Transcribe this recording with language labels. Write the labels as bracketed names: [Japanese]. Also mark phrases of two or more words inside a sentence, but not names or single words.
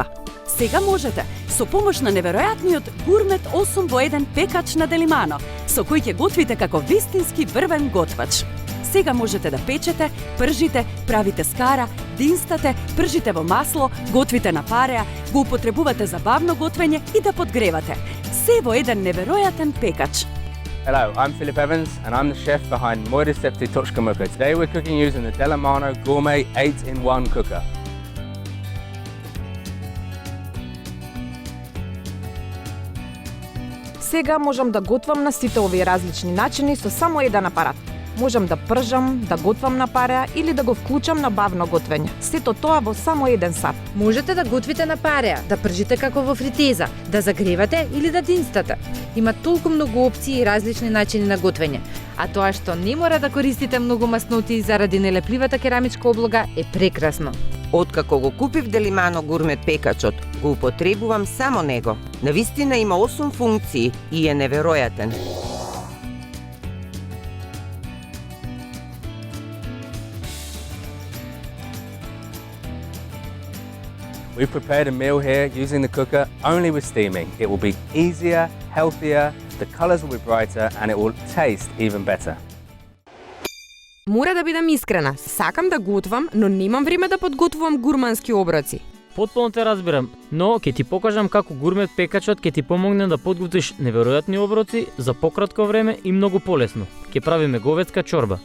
[Macedonian] Сега можете со помош на неверојатниот Гурмет 8 во 1 пекач на Делимано, со кој ќе готвите како вистински врвен готвач. Сега можете да печете, пржите, правите скара, динстате, пржите во масло, готвите на пареа, го употребувате за бавно готвење и да подгревате. Се во еден неверојатен пекач. [English] Hello, I'm Philip Evans and I'm the chef behind Moira Septi Tochka Muka. Today we're cooking using the Delimano Gourmet 8-in-1 cooker. [Macedonian] Сега можам да готвам на сите овие различни начини со само еден апарат. Можам да пржам, да готвам на пареа или да го вклучам на бавно готвење. Сето тоа во само еден сат. Можете да готвите на пареа, да пржите како во фритеза, да загревате или да динстате. Има толку многу опции и различни начини на готвење. А тоа што не мора да користите многу масноти заради нелепливата керамичка облога е прекрасно. Откако го купив Делимано Гурмет пекачот, го употребувам само него. Навистина има 8 функции и е неверојатен. [English] We've prepared a meal here using the cooker only with steaming. It will be easier, healthier, the colours will be brighter and it will taste even better. [Macedonian] Мора да бидам искрена, сакам да готвам, но немам време да подготвувам гурмански оброци. Потполно те разбирам, но ќе ти покажам како Гурмет пекачот ќе ти помогне да подготвиш неверојатни оброци за пократко време и многу полесно. Ќе правиме говедска чорба.